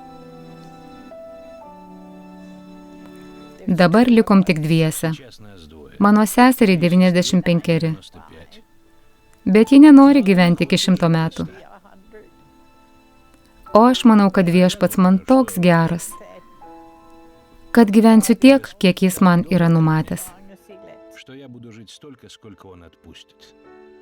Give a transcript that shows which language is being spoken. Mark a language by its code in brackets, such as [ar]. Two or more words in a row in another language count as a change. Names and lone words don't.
[lt] Dabar likom tik dviese. Mano seseriai 95. bet ji nenori gyventi iki 100 metų. O aš manau, kad Viešpats man toks geras, kad gyvensiu tiek, kiek jis man yra numatęs. [ru] что я буду жить столько, сколько он отпустит.